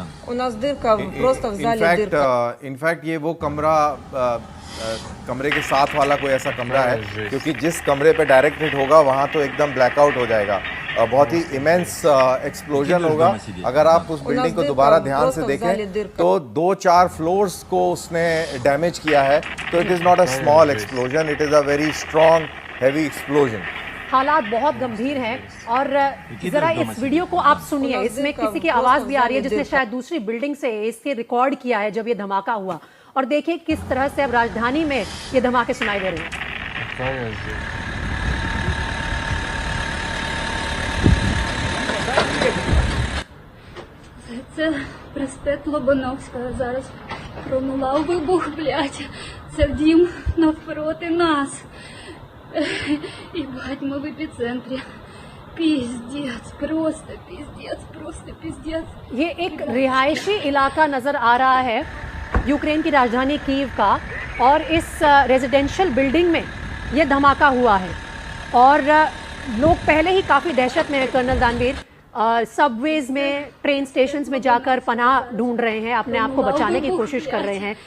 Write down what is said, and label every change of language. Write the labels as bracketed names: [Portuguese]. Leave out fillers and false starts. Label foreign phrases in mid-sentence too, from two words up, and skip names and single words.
[Hindi] इनफैक्ट ये वो कमरे के साथ वाला कोई ऐसा कमरा है, क्योंकि जिस कमरे पे [English] direct hit [Hindi] होगा वहाँ तो एकदम ब्लैकआउट हो जाएगा, बहुत ही [English] immense explosion [Hindi] होगा। अगर आप उस बिल्डिंग को दोबारा ध्यान से देखें तो 2-4 फ्लोर्स को उसने डैमेज किया है। [English] तो it is not a small explosion, it is a very strong heavy explosion. [Hindi] हालात बहुत गंभीर हैं और जरा इस वीडियो को आप सुनिए, इसमें किसी की आवाज भी आ रही है जिसने शायद दूसरी बिल्डिंग से इसके रिकॉर्ड किया है जब ये धमाका हुआ। और देखिए किस तरह से अब राजधानी में ये धमाके सुनाई दे रहे हैं। [Ukrainian] Це проспект Лобановського. Зараз пролунав вибух, блядь. Це дім навпроти нас. І бать, ми в епіцентрі. Пиздец, просто пиздец. [Hindi] ये एक रिहायशी इलाका नजर आ रहा है यूक्रेन की राजधानी कीव का और इस [English] residential building [Hindi] में ये धमाका हुआ है और लोग पहले ही काफ़ी दहशत में है कर्नल दानवीर। सबवेज में, [English] train stations [Hindi] में जाकर पनाह ढूंढ रहे हैं, अपने आप को बचाने की कोशिश कर रहे हैं।